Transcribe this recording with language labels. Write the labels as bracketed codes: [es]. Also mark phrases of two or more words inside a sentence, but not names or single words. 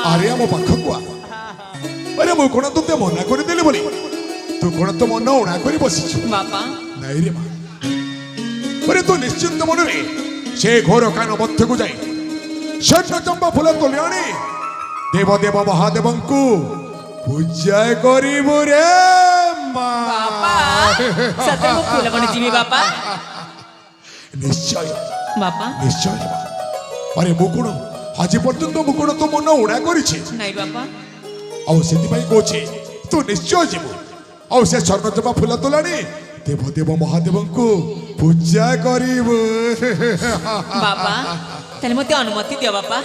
[or] ଆରେ ଆମ ପାଖକୁ ଆ ଆରେ ମୁଁ କଣ ତୋତେ ମନା କରିଦେଲି ବୋଲି ତୁ କଣ ତ ମନ ଉଣା କରି ବସିଛୁ बापा ନାଇଁ ରେ ମା ଆରେ ତୁ ନିଶ୍ଚିନ୍ତ ମନରେ ସେ ଘୋର କାନ ମଧ୍ୟକୁ ଯାଇ ସ୍ୱର୍ଣ୍ଣ ଚମ୍ପା ଫୁଲ ତୋଳି ଆଣି ଦେବଦେବ ମହାଦେବଙ୍କୁ ପୂଜା କରିବୁ ରେ ମା ବାପା ସତେ ମୁଁ ଫୁଲ ବଣ ଯିବି ବାପା ନିଶ୍ଚୟ बापा ନିଶ୍ଚୟ ମା ଆରେ ମୁଁ କଣ ଆଜି ପର୍ଯ୍ୟନ୍ତ ମୁଁ କଣ ତୋ ମନ ଉଣା କରିଛି ନାଇଁ ବାପା ଆଉ ସେଥିପାଇଁ କହୁଛି ତୁ ନିଶ୍ଚୟ ଯିବୁ ଆଉ ସେ ସ୍ୱର୍ଣ୍ଣଚମ୍ପା ଫୁଲ ତୋଲାଣି ଦେବଦେବ ମହାଦେବଙ୍କୁ ପୂଜା କରିବୁ ବାପା ତାହାଲେ ମତେ ଅନୁମତି ଦିଅ ବାପା